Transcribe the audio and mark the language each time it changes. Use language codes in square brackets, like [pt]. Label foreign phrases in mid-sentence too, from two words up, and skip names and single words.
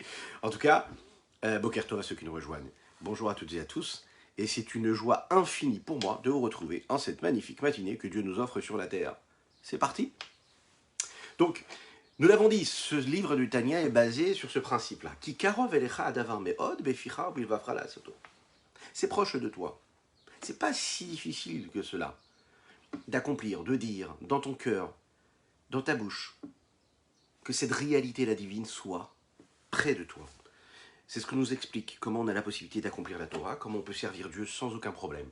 [fr] En tout cas, [he] בוקר טוב [fr] à ceux qui nous rejoignent. Bonjour à toutes et à tous. Et c'est une joie infinie pour moi de vous retrouver en cette magnifique matinée que Dieu nous offre sur la terre. C'est parti. Donc, nous l'avons dit, ce livre du Tania est basé sur ce principe-là. [he] כי קרוב אליך הדבר מאד בפיך בלבבך לעשותו. [fr] C'est proche de toi. C'est pas si difficile que cela d'accomplir, de dire dans ton cœur, dans ta bouche, que cette réalité, la divine, soit près de toi. C'est ce que nous explique comment on a la possibilité d'accomplir la Torah, comment on peut servir Dieu sans aucun problème.